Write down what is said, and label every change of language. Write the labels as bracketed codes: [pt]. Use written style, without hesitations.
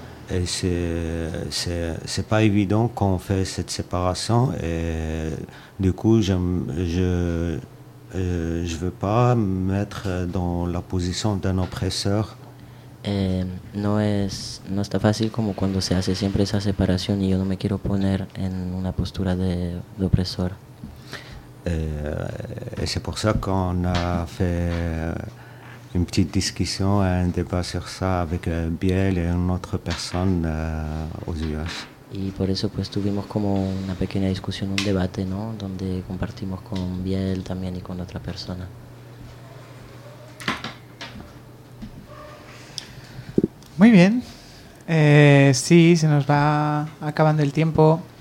[fr] C'est pas évident qu'on fait cette séparation et du coup je veux pas mettre dans la position d'un oppresseur. [es] No está fácil como cuando se hace siempre esa separación y yo no me quiero poner en una postura de opresor. [fr] Et c'est pour ça qu'on a fait une petite discussion, un débat sur ça avec Biel et une autre personne aux US. [es] Y por eso pues tuvimos como una pequeña discusión, un debate, ¿no? Donde compartimos con Biel también y con otra persona. Muy bien, sí, se nos va acabando el tiempo.